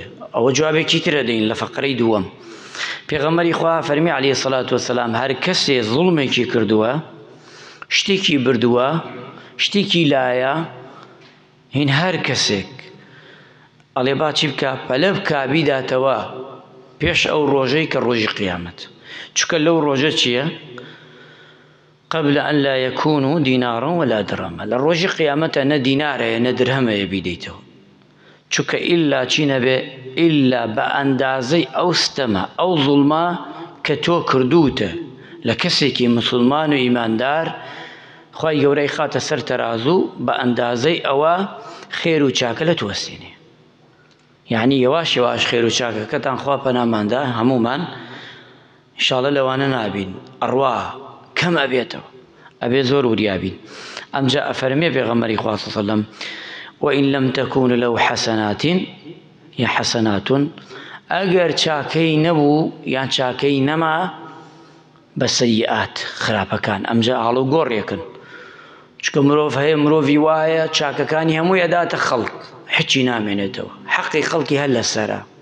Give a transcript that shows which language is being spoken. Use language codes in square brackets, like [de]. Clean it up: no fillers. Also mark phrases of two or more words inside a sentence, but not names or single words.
[ckb] ئەوە جوابێکی ترە دەین لە فەقرەی دووەم. پێغەمبەری خوا فەرمی [ar] عەلەیهی سەڵات وەسەلام [ckb] هەر کەسێ زوڵمێکی کردووە، شتێکی بردووە، شتێکی لایە، هین هەر کەسێک ئەڵێ با چی بکە؟ پەلە بکا بیداتەوە پێش ئەو ڕۆژەی کە ڕۆژی قیامەت. چونکە لەو ڕۆژە چییە؟ [ar] قبل أن لا يكونوا دينارا ولا درهما. [ckb] لە ڕۆژی قیامەتە نە دینارەیە نە درهەمەیە بیدەیتەوە. چونکە ئیلا چی نەبێ؟ ئیلا بە ئەندازەی ئەو ستەمە، ئەو زوڵمە کە تۆ کردووتە لە کەسێکی مسلمان و ئیماندار، خوای گەورەی خاتە سەر تەرازوو بە ئەندازەی ئەوە خێر و چاکە لە توەسێنێ. یعنی یەواش یەواش خێر و چاکەکەتان خوا پەناماندا هەمومان ئینشاڵڵا لەوانە نابین، ئەڕوا کەم ئەبێتەوە، ئەبێ زۆر وریابین. ئەمجا ئەفەرمێ پێغەمبەری خوا [ar] صلی الله علیه وسلم وإن لم تكون له حسنات یا حسنات، [ckb] ئەگەر چاکەی نەبوو یان چاکەی نەما بە سەیئات خراپەکان. ئەمجا هەڵو گۆڕێکن، چکە مرۆڤ هەیە، مرۆڤی وایە چاکەکانی هەمووی ئەداتە خەڵک، هیچی نامێنێتەوە، حەقی خەڵکی هەر لەسەرە.